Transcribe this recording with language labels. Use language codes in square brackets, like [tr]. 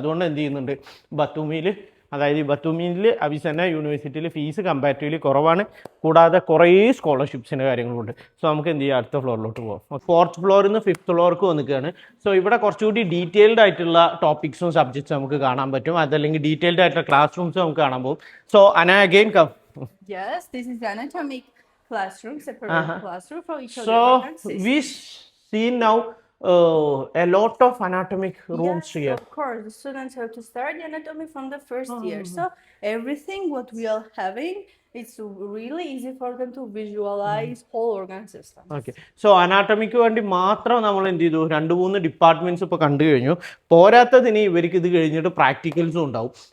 [ml] അതുകൊണ്ട് എന്ത് ചെയ്യുന്നുണ്ട്, ബത്തൂമിയിൽ, അതായത് ഈ ബത്തൂമിയിൽ അവിസന്ന യൂണിവേഴ്സിറ്റിയിൽ ഫീസ് കമ്പാരിറ്റീവ്ലി കുറവാണ്. കൂടാതെ കുറേ സ്കോളർഷിപ്സിൻ്റെ കാര്യങ്ങളുണ്ട്. സോ നമുക്ക് എന്ത് ചെയ്യാം, അടുത്ത ഫ്ലോറിലോട്ട് പോകാം. 4th ഫ്ലോറിൽ നിന്ന് 5th ഫ്ലോർക്ക് വന്നിക്കുകയാണ്. സോ ഇവിടെ കുറച്ചുകൂടി ഡീറ്റെയിൽഡ് ആയിട്ടുള്ള ടോപ്പിക്സും സബ്ജക്ട്സും നമുക്ക് കാണാൻ പറ്റും. അതല്ലെങ്കിൽ ഡീറ്റെയിൽഡ് ആയിട്ടുള്ള ക്ലാസ് റൂംസ് നമുക്ക് കാണാൻ പോകും. [en] So അന again come. Yes, this is the anatomic classroom, separate classroom for each of the So different we see now a lot of anatomic rooms yes, here. of course, the students have to start the anatomy from the first year. So everything what we are having, it's really easy for them to visualize whole organ system. [ml] Okay, so അനാട്ടമിക്ക് വേണ്ടി മാത്രം നമ്മൾ എന്ത് ചെയ്തു, 2-3 departments ഇപ്പോൾ കണ്ടു കഴിഞ്ഞു. പോരാത്തതിന് ഇവർക്ക് ഇത് കഴിഞ്ഞിട്ട് പ്രാക്ടിക്കൽസും ഉണ്ടാവും.